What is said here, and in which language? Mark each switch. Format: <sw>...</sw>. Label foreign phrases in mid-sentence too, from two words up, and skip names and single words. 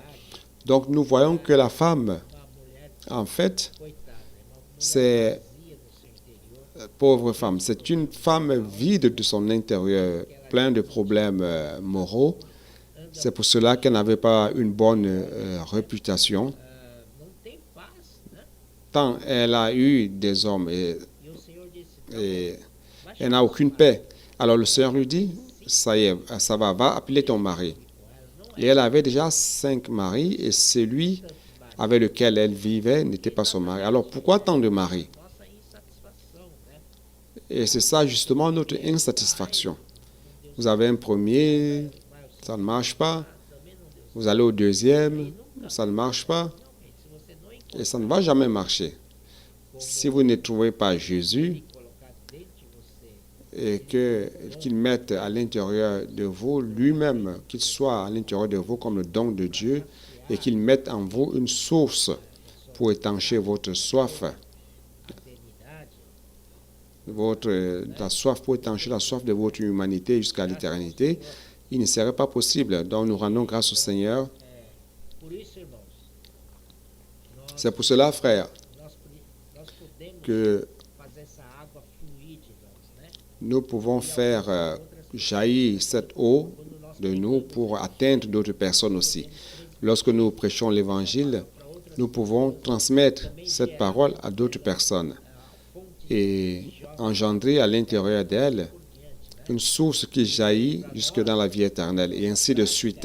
<fr>Donc nous voyons que la femme, en fait, c'est pauvre femme. C'est une femme vide de son intérieur, pleine de problèmes moraux. C'est pour cela qu'elle n'avait pas une bonne réputation.</fr> <pt>não tem paz, né?</pt> <fr>Tant elle a eu des hommes et</fr> <pt>E o Senhor disse,</pt> <fr>elle n'a aucune paix. Alors le Seigneur lui dit, ça y est, ça va appeler ton mari. Et elle avait déjà 5 maris et celui avec lequel elle vivait n'était pas son mari. Alors pourquoi tant de maris?</fr> <pt>nossa insatisfação, né?</pt> <fr>Et c'est ça justement notre insatisfaction. Vous avez un premier, ça ne marche pas. Vous allez au deuxième, ça ne marche pas.</fr> <pt>Se você não</pt> <fr>Et ça ne va jamais marcher. Si vous ne trouvez pas Jésus</fr> <pt>colocar dentro de você</pt> <fr>et qu'il mette à l'intérieur de vous lui-même, qu'il soit à l'intérieur de vous comme le don de Dieu et qu'il mette en vous une source pour étancher votre soif,</fr> <pt>a eternidade,</pt> <fr>la soif pour étancher la soif de votre humanité jusqu'à l'éternité, il ne serait pas possible. Donc nous rendons grâce au Seigneur.</fr> <pt>por isso, irmãos,</pt> <fr>C'est pour cela, frère,</fr> <pt>nós podemos</pt> <fr>que</fr> <pt>fazer essa água fluir de nós, né?</pt> <fr>nous pouvons faire jaillir cette eau de nous pour atteindre d'autres personnes aussi. Lorsque nous prêchons l'Évangile, nous pouvons transmettre cette parole à d'autres personnes et engendrer à l'intérieur d'elles une source qui jaillit jusque dans la vie éternelle, et ainsi de suite.</fr>